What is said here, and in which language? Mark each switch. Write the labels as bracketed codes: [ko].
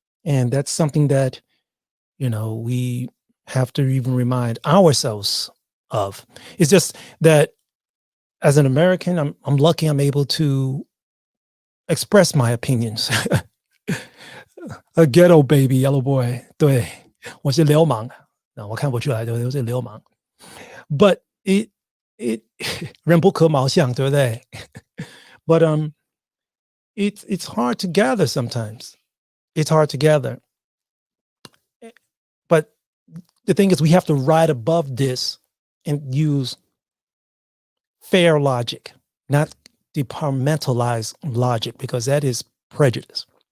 [en] And that's something that, you know, we have to even remind ourselves of. It's just that as an American, I'm lucky I'm able to express my opinions. A ghetto baby, yellow boy. [zh] 对，我是流氓。那我看不出来，对不对？我是流氓。 [en] But it [zh] 人不可貌相，对不对？ [en] But it's hard to gather sometimes. It's hard to gather. the thing is, we have to ride above this and use fair logic, not departmentalized logic, because that is prejudice.